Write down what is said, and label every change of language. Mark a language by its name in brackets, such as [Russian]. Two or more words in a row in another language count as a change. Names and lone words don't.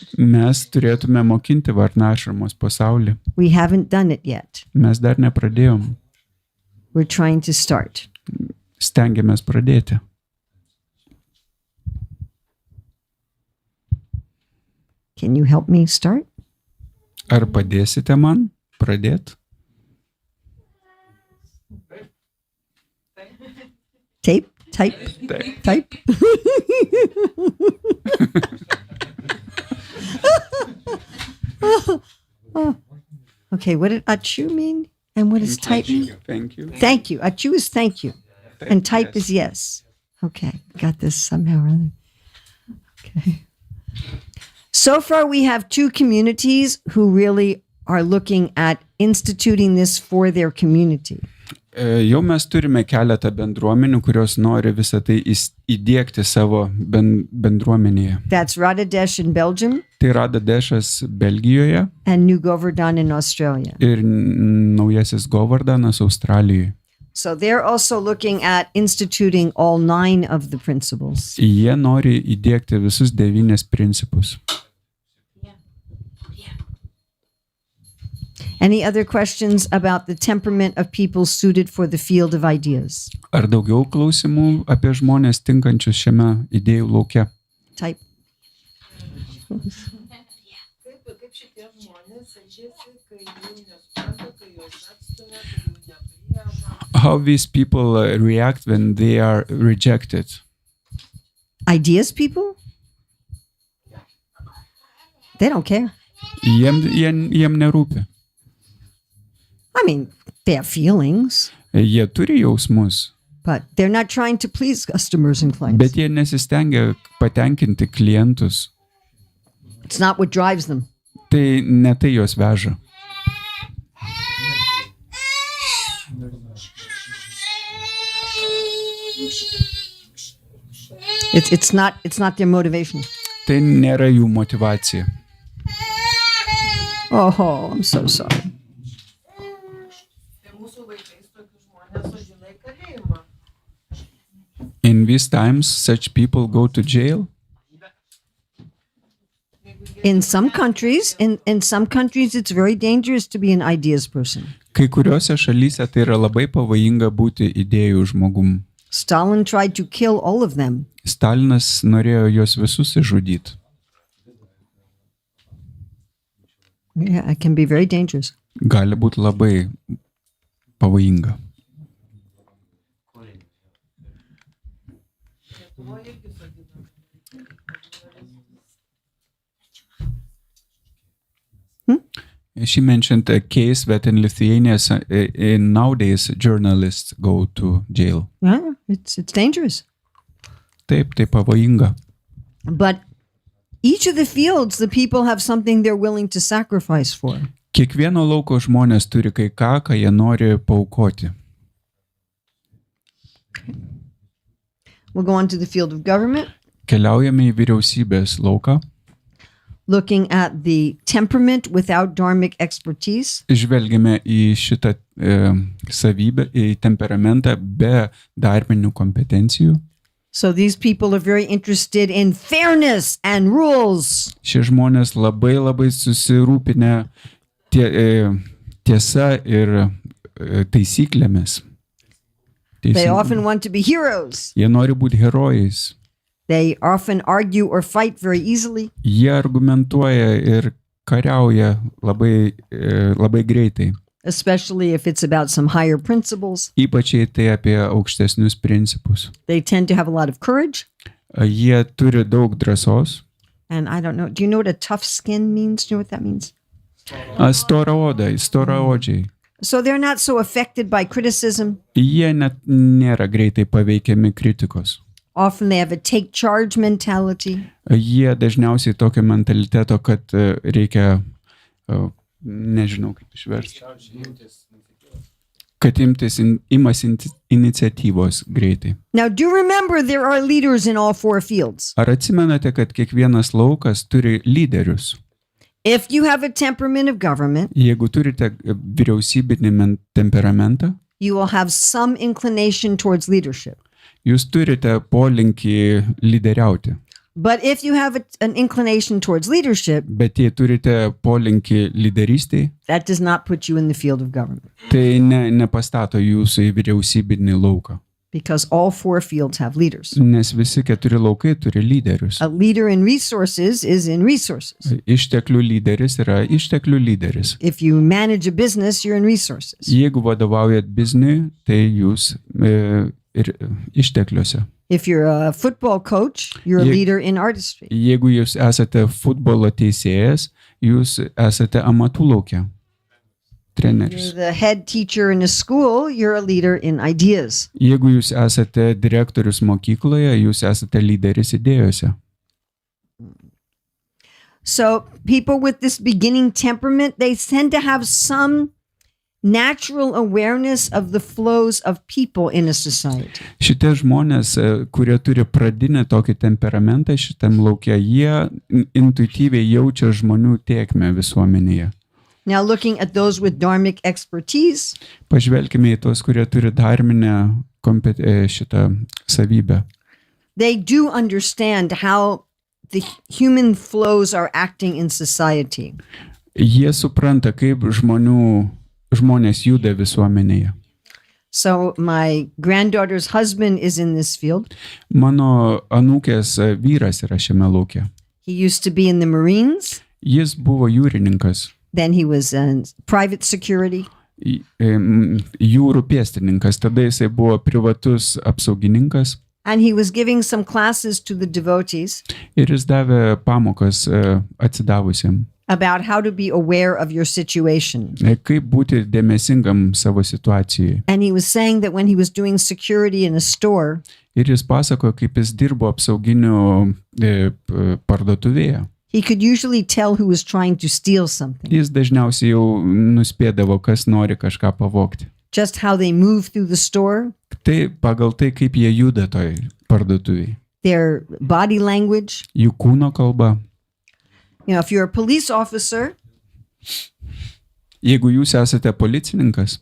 [Lithuanian] Mes turėtume mokinti varnašramos pasaulį. [English] We haven't done it yet. [Lithuanian] Mes dar nepradėjom. [English] We're trying to start. [Lithuanian] Stengiamės pradėti. [English] Can you help me start? [Lithuanian] Ar padėsite man pradėti? Type. [English] Okay, what did achu mean? And what does type mean? Thank you. Thank you. Achu is thank you. And type is yes. Okay, got this somehow or other. Okay. So far, we have two communities who really are looking at instituting this for their community. [Lithuanian] Jau mes turime keletą bendruomenių, kurios nori visą tai įdėkti savo bendruomenėje. [English] That's Radadesh in Belgium [Lithuanian] Tai Radadešas Belgijoje [English] and New Govardhan in Australia. [Lithuanian] ir naujasis Govardanas Australijoje. [English] So they're also looking at instituting all 9 of the principles. [Lithuanian] Jie nori įdėkti visus 9 principus. [English] Any other questions about the temperament of people suited for the field of ideas? [Lithuanian] Ar daugiau klausimų apie žmonės tinkančius šiame idėjų lauke? Type. Kaip šitie žmonės elgiasi, kai jų nesupranta, kai juos atstumia, kai jų nepriima. [English] How these people react when they are rejected? Ideas people? They don't care. [Lithuanian] Jiem nerūpi. [English] I mean, they have feelings, [Lithuanian] Jie turi jausmus, [English] but they're not trying to please customers and clients. [Lithuanian] bet jie nesistengia patenkinti klientus. [English] It's not what drives them. [Lithuanian] Tai ne tai juos veža. [English] It's not their motivation. [Lithuanian] Tai nėra jų motyvacija. [English] Oh, I'm so sorry. [Lithuanian] Tai mūsų vaikais tokius žmonės sodina į kalėjimą. [English] In these times, such people go to jail. In some countries, it's very dangerous to be an ideas person. [Lithuanian] Kai kuriuose šalyse tai yra labai pavojinga būti idėjų žmogum. [English] Stalin tried to kill all of them. [Lithuanian] Stalinas norėjo juos visus išžudyti. [English] Yeah, it can be very dangerous. Gali būti labai pavojinga. [Lithuanian] Lietuvoje irgi sodina. [English] She mentioned a case that in Lithuania, nowadays journalists go to jail. Yeah, it's dangerous. [Lithuanian] Taip, tai pavojinga. [English] But each of the fields, the people have something they're willing to sacrifice for. [Lithuanian] Kiekvieno lauko žmonės turi kai ką jie nori paaukoti. [English] We'll go on to the field of government, [Lithuanian] Keliaujame į vyriausybės lauką, [English] looking at the temperament without dharmic expertise. [Lithuanian] žvelgiame į šitą savybę, į temperamentą be darbinių kompetencijų. [English] So these people are very interested in fairness and rules. [Lithuanian] Šie žmonės labai susirūpinę tiesa ir taisyklėmis. [English] They often want to be heroes. [Lithuanian] Jie nori būti herojais. [English] They often argue or fight very easily. [Lithuanian] Jie argumentuoja ir kariauja labai greitai. [English] Especially if it's about some higher principles. [Lithuanian] Ypač jei tai apie aukštesnius principus. [English] They tend to have a lot of courage. [Lithuanian] Jie turi daug drąsos. [English] And I don't know, do you know what a tough skin means? Do you know what that means? [Lithuanian] Storaodžiai. [English] So they're not so affected by criticism. [Lithuanian] Jie net nėra greitai paveikiami kritikos. [English] Often they have a take charge mentality. [Lithuanian] Jie dažniausiai tokio mentaliteto, kad reikia, nežinau kaip išversti, kad imas iniciatyvos greitai. [English] Now do remember there are leaders in all 4 fields. [Lithuanian] Ar atsimenate, kad kiekvienas laukas turi lyderius? [English] If you have a temperament of government, [Lithuanian] Jeigu turite vyriausybinį temperamentą, [English] you will have some inclination towards leadership. [Lithuanian] jūs turite polinkį lyderiauti. [English] But if you have an inclination towards leadership, [Lithuanian] Bet jei turite polinkį lyderystėj, [English] that does not put you in the field of government [Lithuanian] tai nepastato jūsų į vyriausybinį lauką. [English] because all 4 fields have leaders. [Lithuanian] Nes visi 4 laukai turi lyderius. [English] A leader in resources is in resources. [Lithuanian] Išteklių lyderis yra išteklių lyderis. [English] If you manage a business, you're in resources. [Lithuanian] Jeigu vadovaujat bizniui, tai jūs ir ištekliuose. [English] If you're a football coach, you're a Ye- leader in artistry. [Lithuanian] Jeigu jūs esate futbolo teisėjas, jūs esate amatų lauke. [English] You're [Lithuanian] Treneris. [English] the head teacher in a school, you're a leader in ideas. [Lithuanian] Jeigu jūs esate direktorius mokykloje, jūs esate lyderis idėjose. [English] So people with this beginning temperament, they tend to have some natural awareness of the flows of people in a society. [Lithuanian] Šitie žmonės, kurie turi pradinį tokį temperamentą šitam laukia, jie intuityviai jaučia žmonių tėkmę visuomenėje. [English] Now, looking at those with dharmic expertise, [Lithuanian] Pažvelkime į tos, kurie turi dharminę šitą savybę. [English] they do understand how the human flows are acting in society. [Lithuanian] Jie supranta, kaip žmonės juda visuomenėje. [English] So my granddaughter's husband is in this field. [Lithuanian] Mano anūkės vyras yra šiame lauke. [English] He used to be in the Marines. [Lithuanian] Jis buvo jūrininkas, [English] Then he was in private security. [Lithuanian] Jūrų pėstininkas, tada jisai buvo privatus apsaugininkas [English] And he was giving some classes to the devotees [Lithuanian] ir jis davė pamokas atsidavusiem, [English] about how to be aware of your situation. [Lithuanian] kaip būti dėmesingam savo situacijai. [English] And he was saying that when he was doing security in a store, [Lithuanian] Ir jis pasakojo, kaip jis dirbo apsauginių parduotuvėje. [English] he could usually tell who was trying to steal something, [Lithuanian] Jis dažniausiai jau nuspėdavo, kas nori kažką pavogti. [English] just how they move through the store, [Lithuanian] Tai pagal tai, kaip jie juda toj parduotuvėje. [English] their body language. [Lithuanian] Jų kūno kalba. [English] You know, if you're a police officer, [Lithuanian] Jeigu jūs esate policininkas,